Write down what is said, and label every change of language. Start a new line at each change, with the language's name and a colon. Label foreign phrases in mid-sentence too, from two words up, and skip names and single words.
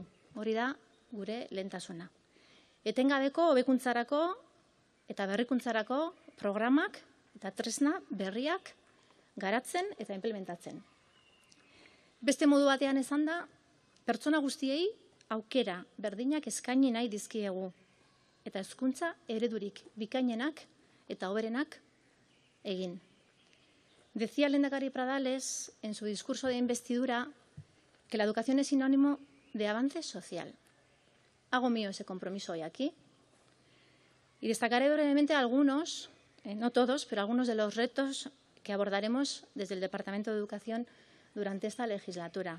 Basque: Hori da gure lehentasuna. Etengabeko hobekuntzarako eta berrikuntzarako programak eta tresna berriak garatzen eta implementatzen. Beste modu batean esan da, pertsona guztiei aukera berdinak eskaini nahi dizkiegu eta hezkuntza eredurik bikainenak eta hoberenak egin.
Spanish: Decía el lehendakari Pradales en su discurso de investidura que la educación es sinónimo de avance social. Hago mío ese compromiso hoy aquí y destacaré brevemente algunos, no todos, pero algunos de los retos que abordaremos desde el Departamento de Educación durante esta legislatura.